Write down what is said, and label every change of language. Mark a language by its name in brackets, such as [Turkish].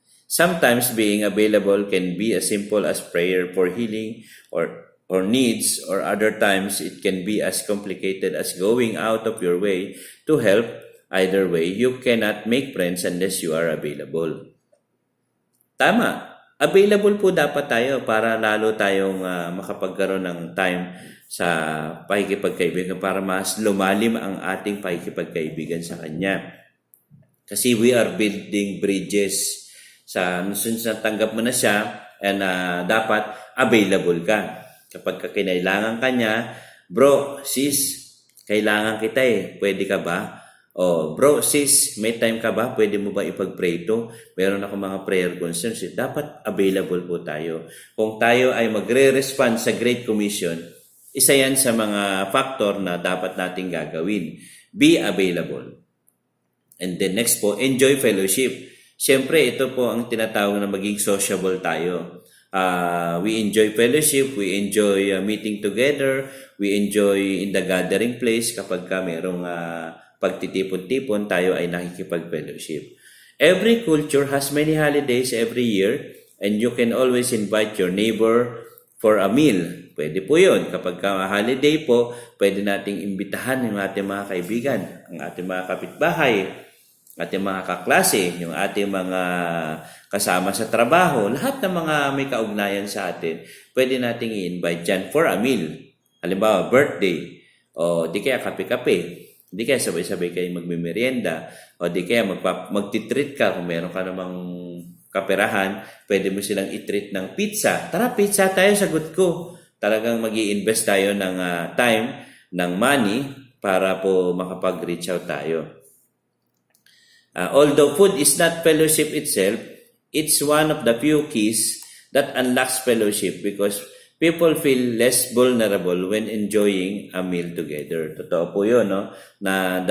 [English] Sometimes being available can be as simple as prayer for healing or needs, or other times it can be as complicated as going out of your way to help. Either way, you cannot make friends unless you are available. [Filipino] Tama. Available po dapat tayo para lalo tayong makapagkaroon ng time sa pakikipagkaibigan para mas lumalim ang ating pakikipagkaibigan sa Kanya. [English] Kasi we are building bridges. [Filipino] Since natanggap mo na siya, and dapat available ka. Kapag kinailangan ka niya, bro, sis, kailangan kita pwede ka ba? Bro, sis, may time ka ba? Pwede mo ba ipag-pray ito? Meron ako mga prayer concerns. Dapat available po tayo. Kung tayo ay magre-respond sa Great Commission, isa yan sa mga factor na dapat nating gagawin. [English] Be available. And then next po, enjoy fellowship. [Filipino] Siyempre, ito po ang tinatawag na maging sociable tayo. [English] We enjoy fellowship, we enjoy meeting together, we enjoy in the gathering place [Filipino] kapag merong pagtitipon-tipon, tayo ay nakikipag-fellowship. [English] Every culture has many holidays every year and you can always invite your neighbor for a meal. [Filipino] Pwede po yun. Kapag holiday po, pwede nating imbitahan yung ating mga kaibigan, ang ating mga kapitbahay, ating mga kaklase, yung ating mga kasama sa trabaho, lahat ng mga may kaugnayan sa atin, pwede nating i-invite dyan for a meal. Halimbawa, birthday, o di kaya kape-kape, di kaya sabay-sabay kayo magmimerienda, o di kaya magtitreat ka kung meron ka namang kaperahan, pwede mo silang i-treat ng pizza. Tara, pizza tayo, sagot ko. Talagang mag-i-invest tayo ng time, ng money, para po makapag-reach out tayo. [English] Although food is not fellowship itself, it's one of the few keys that unlocks fellowship because people feel less vulnerable when enjoying a meal together. [Filipino] Totoo po yun, no? Na